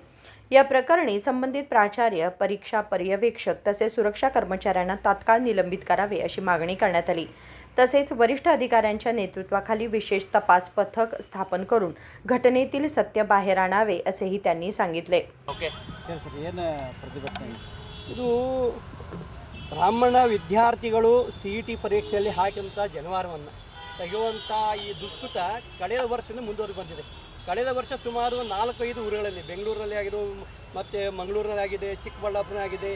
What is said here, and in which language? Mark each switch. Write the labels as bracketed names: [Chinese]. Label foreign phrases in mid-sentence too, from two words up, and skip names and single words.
[Marathi] या प्रकरणी संबंधित प्राचार्य, परीक्षा पर्यवेक्षक तसेच सुरक्षा कर्मचाऱ्यांना तात्काळ निलंबित करावे अशी मागणी करण्यात आली। तसेच वरिष्ठ अधिकाऱ्यांच्या नेतृत्वाखाली विशेष तपास पथक स्थापन करून घटनेतील सत्य बाहेर आणावे असेही त्यांनी सांगितले। [Kannada] ಇದು ಬ್ರಾಹ್ಮಣ ವಿದ್ಯಾರ್ಥಿಗಳು CET ಪರೀಕ್ಷೆಯಲ್ಲಿ ಹಾಕಿದಂಥ ಜನವಾರವನ್ನು ತೆಗೆಯುವಂಥ ಈ ದುಷ್ಕೃತ ಕಳೆದ ವರ್ಷದಿಂದ ಮುಂದುವರೆದು ಬಂದಿದೆ। ಕಳೆದ ವರ್ಷ ಸುಮಾರು 4-5 ಊರುಗಳಲ್ಲಿ ಬೆಂಗಳೂರಲ್ಲಿ ಆಗಿರೋ ಮತ್ತು ಮಂಗಳೂರಲ್ಲಿ ಆಗಿದೆ, ಚಿಕ್ಕಬಳ್ಳಾಪುರ ಆಗಿದೆ।